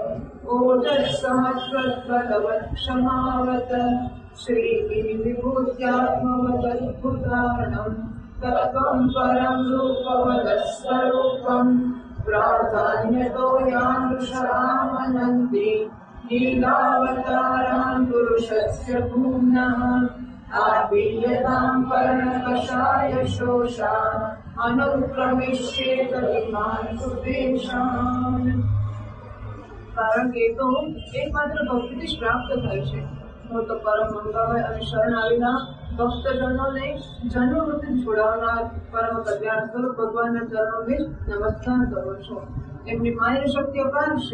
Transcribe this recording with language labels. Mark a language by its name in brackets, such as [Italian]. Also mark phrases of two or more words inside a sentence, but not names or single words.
[Sanskrit] ओजस्सहस्रद्वलवत्क्षमावत श्रीगिरिविभूत्यात्मवदद्भुतारणम् तत्त्वं परं रूपवदस्वरूपम् प्राधान्यतो यादृशामनन्ति लीलावतारान् पुरुषस्य भूम्नः आपीयतां पर्णकषाय शोषा अनुक्रमिष्येत इमान् सुदेशान्। [Gujarati] કારણ કે તો એકમાત્ર ભક્તિથી જ પ્રાપ્ત થાય છે. હું તો પરમ મંગળમય અને શરણ આવેલા ભક્તજનોને જન્મ મૃત્યુ છોડાવનાર પરમ કલ્યાણ સ્વરૂપ ભગવાનના ચરણોને નમસ્કાર કરું છું. એમની માયા શક્તિ અપાર છે.